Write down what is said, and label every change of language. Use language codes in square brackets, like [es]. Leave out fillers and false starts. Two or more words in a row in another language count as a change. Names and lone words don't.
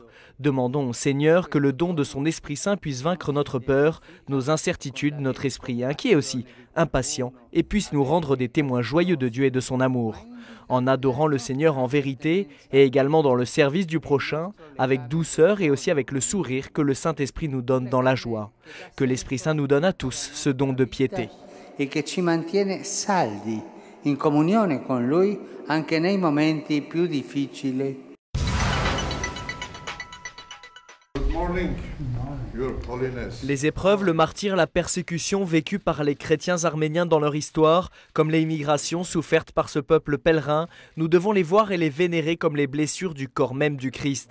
[fr] Demandons au Seigneur que le don de son Esprit Saint puisse vaincre notre peur, nos incertitudes, notre esprit inquiet aussi, impatient, et puisse nous rendre des témoins joyeux de Dieu et de son amour. En adorant le Seigneur en vérité, et également dans le service du prochain, avec douceur et aussi avec le sourire que le Saint-Esprit nous donne dans la joie. Que l'Esprit Saint nous donne à tous ce don de piété. [it] Et che ci mantiene saldi, in comunione con Lui, anche nei momenti più difficili. [fr] Les épreuves, le martyre, la persécution vécue par les chrétiens arméniens dans leur histoire, comme les immigrations souffertes par ce peuple pèlerin, nous devons les voir et les vénérer comme les blessures du corps même du Christ.